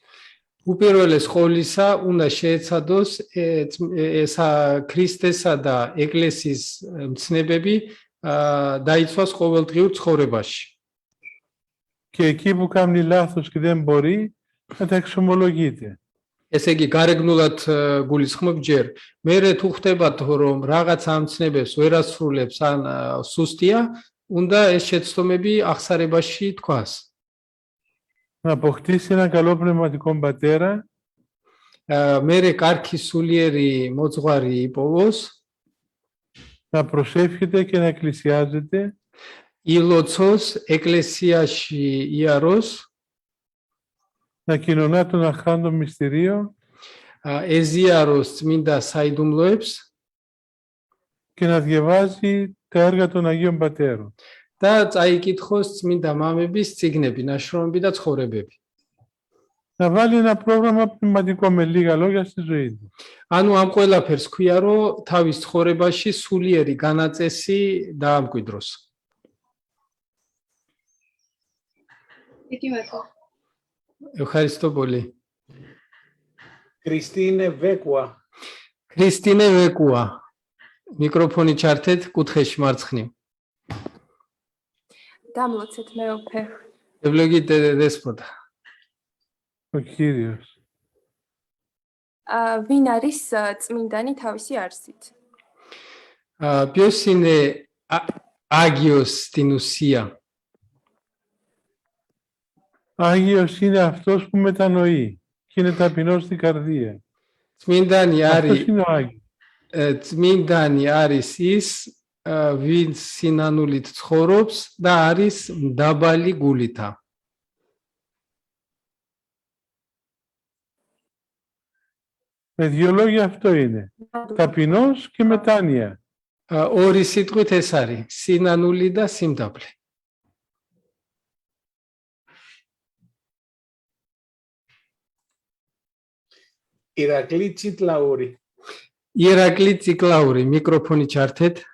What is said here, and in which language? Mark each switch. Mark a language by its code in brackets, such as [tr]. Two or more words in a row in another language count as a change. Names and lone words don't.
[ka] უპირველეს ყოვლისა, უნდა შეეცადოს ესა ქრისტესა და ეკლესიის მცნებები დაიცვას ყოველდღიურ ცხოვრებაში. [el] Και εκεί που κάνει λάθος και δεν μπορεί, να τα εξομολογείται. [ka] ესე იგი, გარეგნულად გულისხმობ ჯერ. მერე თუ ხდებათ, რომ რაღაც ამ მცნებებს ვერ ასრულებს ან სუსტია, უნდა ეს შეცდომები აღსარებაში თქვას. [el] Να αποκτήσει ένα καλό πνευματικό πατέρα. [ka] მერე კარგი სულიერი მოძღვარი იპოვოს. [el] Να προσεύχεται και να εκκλησιάζεται. [ka] ილოცოს ეკლესიაში იაროს. [el] Να κοινωνά τον αχάντο μυστηρίο. [ka] Εζιάρος წმინდა საიდუმლოებს. [el] Και να διαβάζει τα έργα των Αγίων Πατέρων. [ka] და წაიკითხოს წმინდა მამების წიგნები, ნაშრომები და ცხოვრებები. [el] Να βάλει ένα πρόγραμμα πνευματικό με λίγα λόγια στη ζωή του. [ka] ანუ ამ ყველაფერს ქვია, რომ თავის ცხოვრებაში სულიერი განაწესი დაამკვიდროს. Დიდი მადლობა. [el] Ευχαριστώ πολύ. Κριστίνε Βέκουα. [ka] Κριστίνε Βέκουα. Μικρόφωνი ჩართეთ კუთხეში მარცხნივ. Დამლოცეთ მეუფე. [el] Ευλογείτε Δέσποτα. Ο Κύριος. [ka] Ვინ არის წმინდანი თავისი არსით? [el] Ποιος είναι Άγιος στην ουσία? Άγιος είναι αυτός που μετανοεί και είναι ταπεινός στην καρδία. Αυτός είναι ο Άγιος. [ka] წმინდანი არის ის, ვინც სინანულით ცხოვრობს და არის მდაბალი გულითა. [el] Με δύο λόγια αυτό είναι. Ταπεινός και μετάνοια. [ka] ორი სიტყვით ეს არის, სინანული და სიმდაბლე. [el] Ηρακλή Τσιτλαούρη. [ka] ირაკლი ციკლაური, μικρόφωνი ჩართეთ.